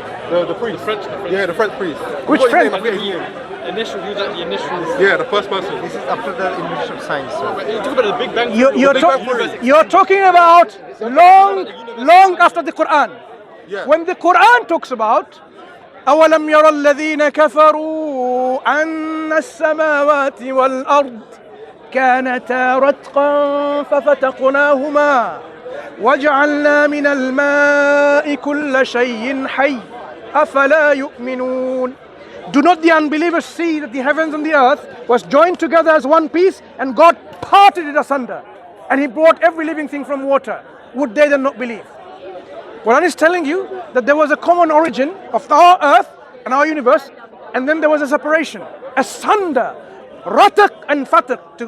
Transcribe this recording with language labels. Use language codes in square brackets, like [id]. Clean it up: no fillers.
[en] The priest. French. Yeah, the French priest. Which French? Initial, he was like the initial. Yeah, the first person. This is after the invention of science. So. You talk about the Big Bang. You're talking about long after the Qur'an. Yeah. When the Qur'an talks about [ar] أَوَلَمْ يَرَ الَّذِينَ كَفَرُوا أَنَّ السَّمَاوَاتِ وَالْأَرْضِ كَانَتَا رَتْقًا فَفَتَقْنَاهُمَا وَجَعَلْنَا مِنَ الْمَاءِ كُلَّ شَيْءٍ حَيٍّ أَفَلَا يُؤْمِنُونَ. [en] Do not the unbelievers see that the heavens and the earth was joined together as one piece and God parted it asunder and He brought every living thing from water? Would they then not believe? Quran is telling you that there was a common origin of our earth and our universe, and then there was a separation, asunder, ratak and fatak.